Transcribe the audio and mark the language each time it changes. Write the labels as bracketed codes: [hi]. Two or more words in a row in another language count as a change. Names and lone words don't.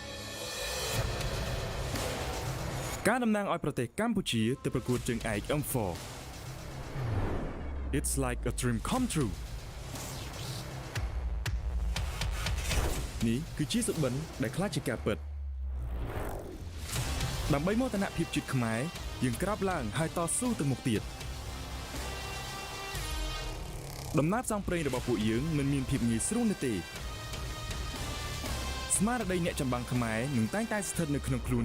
[km] ការតំណាងឲ្យប្រទេសកម្ពុជាទៅប្រកួតជើងឯក M4 [en] It's like a dream come true [km] នេះគឺជាសុបិនដែលខ្លាចជាការពិតដើម្បីមោទនភាពជាតិខ្មែរយើងក្រោកឡើងហើយតស៊ូទៅមុខទៀតដំណើរផ្សងព្រេងរបស់ពួកយើងមិនមានភាពងាយស្រួលនោះទេ ស្មារតីអ្នកចម្បាំងខ្មែរនឹងតែងតែស្ថិតនៅក្នុងខ្លួន